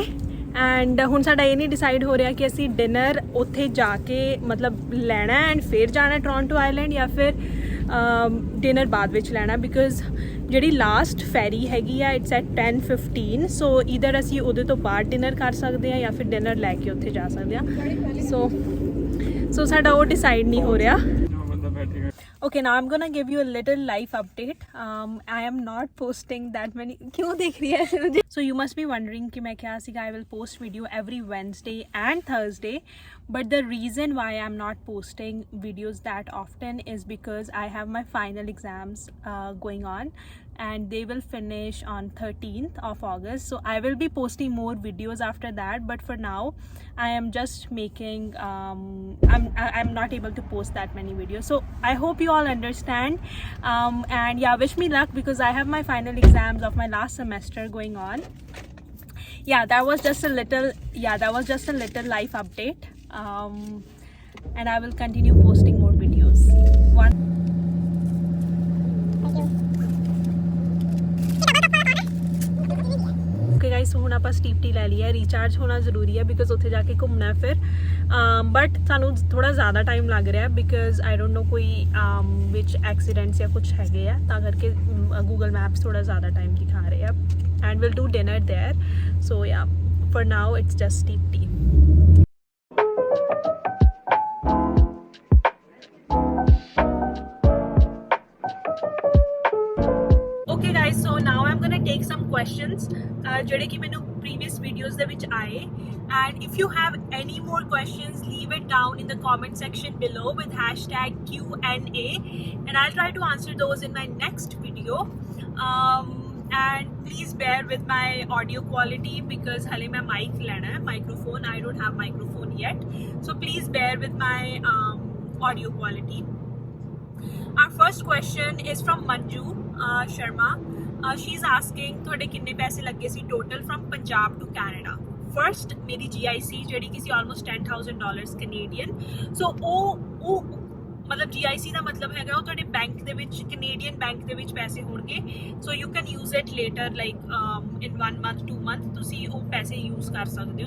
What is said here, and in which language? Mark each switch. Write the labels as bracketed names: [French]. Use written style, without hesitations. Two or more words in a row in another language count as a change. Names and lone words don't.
[Punjabi] ਐਂਡ ਹੁਣ ਸਾਡਾ ਇਹ ਨਹੀਂ ਡਿਸਾਈਡ ਹੋ ਰਿਹਾ ਕਿ ਅਸੀਂ ਡਿਨਰ ਉੱਥੇ ਜਾ ਕੇ ਮਤਲਬ ਲੈਣਾ ਐਂਡ ਫਿਰ ਜਾਣਾ ਟੋਰਾਂਟੋ ਆਈਲੈਂਡ, ਜਾਂ ਫਿਰ ਡਿਨਰ ਬਾਅਦ ਵਿੱਚ ਲੈਣਾ, ਬਿਕੋਜ਼ ਜਿਹੜੀ [English] last ferry [Punjabi] ਹੈਗੀ ਆ [English] it's at 10:15. so either [Punjabi] ਅਸੀਂ ਉਹਦੇ ਤੋਂ ਬਾਅਦ ਡਿਨਰ ਕਰ ਸਕਦੇ ਹਾਂ ਜਾਂ ਫਿਰ ਡਿਨਰ ਲੈ ਕੇ ਉੱਥੇ ਜਾ ਸਕਦੇ ਹਾਂ. ਸੋ ਸਾਡਾ ਉਹ ਡਿਸਾਈਡ ਨਹੀਂ ਹੋ ਰਿਹਾ. [English] Okay, now I'm gonna give you a little life update. I am not posting that many. [Hindi] क्यों देख रही है मुझे? [English] So you must be wondering [Hindi] कि मैं क्या सीखा. [English] I will post video every Wednesday and Thursday, but the reason why I'm not posting videos that often is because I have my final exams going on, and they will finish on 13th of August. So I will be posting more videos after that, but for now I am just making I'm not able to post that many videos. So I hope you all understand, and yeah, wish me luck because I have my final exams of my last semester going on. That was just a little life update, and I will continue posting more videos. okay guys, [Punjabi] ਹੁਣ ਆਪਾਂ ਸਟੀਪ ਟੀ ਲੈ ਲਈ ਹੈ. ਰੀਚਾਰਜ ਹੋਣਾ ਜ਼ਰੂਰੀ ਹੈ ਬਿਕੋਜ਼ ਉੱਥੇ ਜਾ ਕੇ ਘੁੰਮਣਾ ਫਿਰ. ਬਟ ਸਾਨੂੰ ਥੋੜ੍ਹਾ ਜ਼ਿਆਦਾ ਟਾਈਮ ਲੱਗ ਰਿਹਾ ਬਿਕੋਜ਼ [English] I don't know [Punjabi] ਕੋਈ ਵਿੱਚ ਐਕਸੀਡੈਂਟਸ ਜਾਂ ਕੁਛ ਹੈਗੇ ਆ, ਤਾਂ ਕਰਕੇ ਗੂਗਲ ਮੈਪਸ ਥੋੜ੍ਹਾ ਜ਼ਿਆਦਾ ਟਾਈਮ ਦਿਖਾ ਰਹੇ ਆ. [English] and will do dinner there. So ya, for now it's just Steep Tea. Okay guys, so now I'm gonna take some questions [Punjabi] ਜਿਹੜੇ ਕਿ ਮੈਨੂੰ [English] previous videos [Punjabi] ਦੇ ਵਿੱਚ ਆਏ, [English] and if you have any more questions, leave it down in the comment section below with #Q&A, and I'll try to answer those in my next video. And please bear with my audio quality because [Punjabi] ਹਾਲੇ ਮੈਂ ਮਾਈਕ ਲੈਣਾ ਹੈ, [English] microphone. I don't have microphone yet, so please bear with my audio quality. Our first question is from Manju Sharma. She's asking [Punjabi] ਤੁਹਾਡੇ ਕਿੰਨੇ ਪੈਸੇ ਲੱਗੇ ਸੀ [English] total from Punjab to Canada. [Punjabi] ਫਰਸਟ ਮੇਰੀ GIC ਜਿਹੜੀ ਕਿ ਸੀ [English] almost $10,000 Canadian. [Punjabi] ਸੋ ਉਹ ਮਤਲਬ GIC ਦਾ ਮਤਲਬ ਹੈਗਾ ਉਹ ਤੁਹਾਡੇ ਬੈਂਕ ਦੇ ਵਿੱਚ, [English] Canadian bank [Punjabi] ਦੇ ਵਿੱਚ ਪੈਸੇ ਹੋਣਗੇ. [English] so you can use it later like in 1 month 2 month [Punjabi] ਤੁਸੀਂ ਉਹ ਪੈਸੇ ਯੂਜ਼ ਕਰ ਸਕਦੇ ਹੋ.